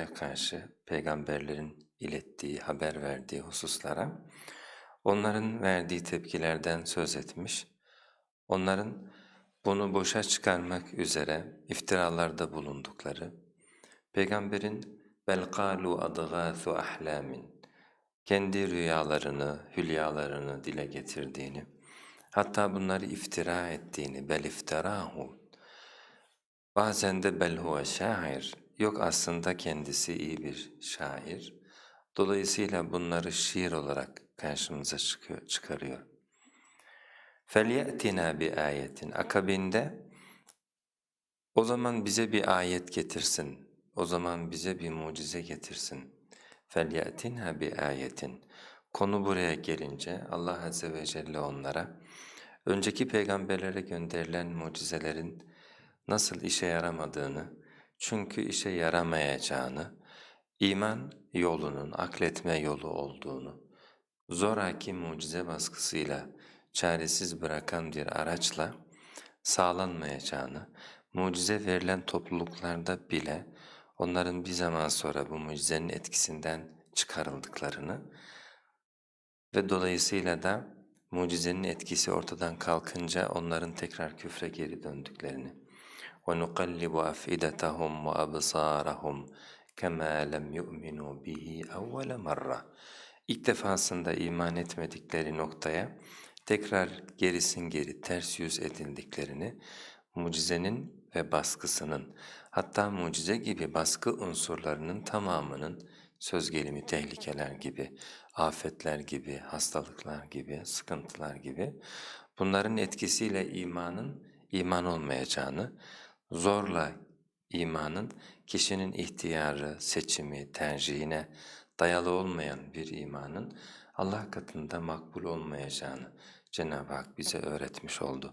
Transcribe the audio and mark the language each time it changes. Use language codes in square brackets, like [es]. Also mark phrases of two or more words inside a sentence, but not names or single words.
[tr] karşı peygamberlerin ilettiği, haber verdiği hususlara onların verdiği tepkilerden söz etmiş, onların bunu boşa çıkarmak üzere iftiralarda bulundukları, peygamberin [ar] بل قالوا أضغاث أحلام [tr] kendi rüyalarını, hülyalarını dile getirdiğini, hatta bunları iftira ettiğini, [ar] بل افتراه, [tr] bazen de [ar] بل هو شاعر, [tr] yok aslında kendisi iyi bir şair, dolayısıyla bunları şiir olarak karşımıza çıkarıyor. [ar] فَلْيَأْتِنَا بِآيَةٍ [tr] akabinde o zaman bize bir ayet getirsin, o zaman bize bir mucize getirsin. [ar] فَلْيَأْتِنَا بِآيَةٍ [tr] Konu buraya gelince Allah [ar] عز وجل [tr] onlara önceki peygamberlere gönderilen mucizelerin nasıl işe yaramadığını, çünkü işe yaramayacağını, iman yolunun akletme yolu olduğunu, zoraki mucize baskısıyla çaresiz bırakan bir araçla sağlanmayacağını, mucize verilen topluluklarda bile onların bir zaman sonra bu mucizenin etkisinden çıkarıldıklarını ve dolayısıyla da mucizenin etkisi ortadan kalkınca onların tekrar küfre geri döndüklerini [ar] وَنُقَلِّبُ أَفْئِدَتَهُمْ وَأَبْصَارَهُمْ كَمَا لَمْ يُؤْمِنُوا بِهِ أَوَّلَ مَرَّةٍ [tr] İlk defasında iman etmedikleri noktaya tekrar gerisin geri ters yüz edildiklerini, mucizenin ve baskısının, hatta mucize gibi baskı unsurlarının tamamının söz gelimi tehlikeler gibi, afetler gibi, hastalıklar gibi, sıkıntılar gibi bunların etkisiyle imanın iman olmayacağını, zorla imanın kişinin ihtiyarı, seçimi, tercihine dayalı olmayan bir imanın Allah katında makbul olmayacağını Cenab-ı Hak bize öğretmiş oldu.